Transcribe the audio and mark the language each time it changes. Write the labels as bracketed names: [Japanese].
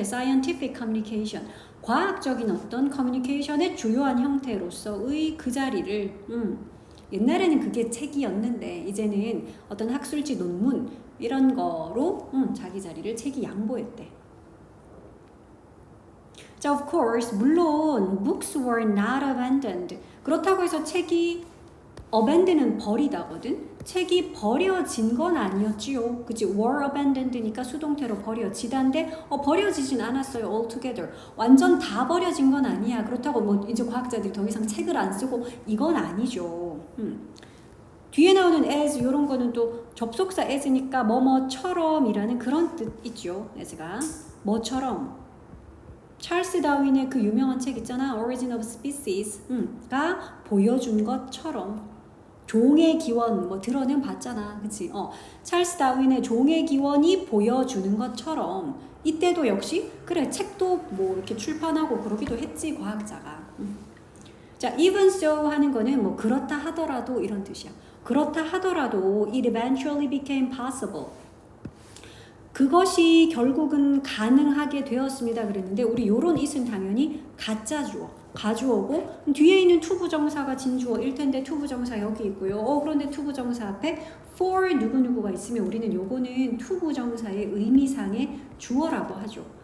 [English] scientific communication. [Korean] 과학적인 어떤 커뮤니케이션의 주요한 형태로서의 그 자리를 옛날에는 그게 책이었는데 이제는 어떤 학술지 논문 이런 거로 자기 자리를 책이 양보했대. [English] 자, of course, [Korean] 물론 [English] books were not abandoned. [Korean] 그렇다고 해서 책이 abandon은 버리다거든. 책이 버려진 건 아니었지요. 그치? [English] were abandoned [Korean] 니까 수동태로 버려지다인데 버려지진 않았어요. [English] altogether. [Korean] 완전 다 버려진 건 아니야. 그렇다고 뭐 이제 과학자들이 더 이상 책을 안 쓰고 이건 아니죠. 뒤에 나오는 as 이런 거는 또 접속사 as니까 뭐뭐처럼이라는 그런 뜻 있죠. as가 뭐처럼. 찰스 다윈의 그 유명한 책 있잖아. Origin of Species가 보여준 것처럼 종의 기원 뭐 들어는 봤잖아. 그치? 찰스 다윈의 종의 기원이 보여주는 것처럼 이때도 역시 그래 책도 뭐 이렇게 출판하고 그러기도 했지 과학자가. 자, [English] even so [Korean] 하는 거는 뭐 그렇다 하더라도 이런 뜻이야. 그렇다 하더라도 [English] it eventually became possible. [Korean] 그것이 결국은 가능하게 되었습니다. 그랬는데 우리 요런 it은 당연히 가짜 주어, 가주어고 뒤에 있는 투부정사가 진주어일 텐데 투부정사 여기 있고요. 그런데 투부정사 앞에 for 누구누구가 있으면 우리는 요거는 투부정사의 의미상의 주어라고 하죠.